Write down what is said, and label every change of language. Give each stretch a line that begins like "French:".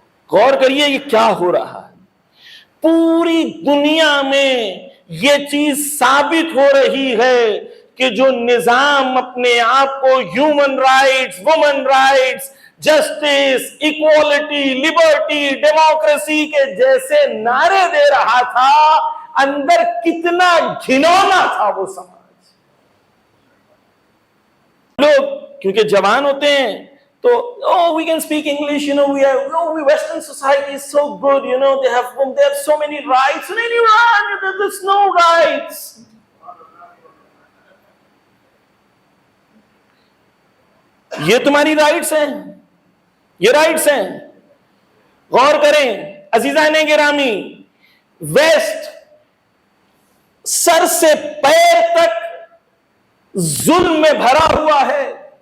Hindi: गौर करिए ये क्या हो रहा है। पूरी दुनिया में ये चीज साबित हो रही है कि जो निजाम अपने आप को human rights, women rights, justice, equality, liberty, democracy के जैसे नारे दे रहा था, अंदर कितना घिनौना था वो समाज। लोग क्योंकि जवान होते हैं तो
English: we can speak English, we Western society is so good, they have so many rights. In Iran there's no rights.
Hindi: ये तुम्हारी राइट्स हैं, ये राइट्स हैं। गौर करें अजीजान गिरामी, वेस्ट सर से पैर तक जुल्म में भरा हुआ है।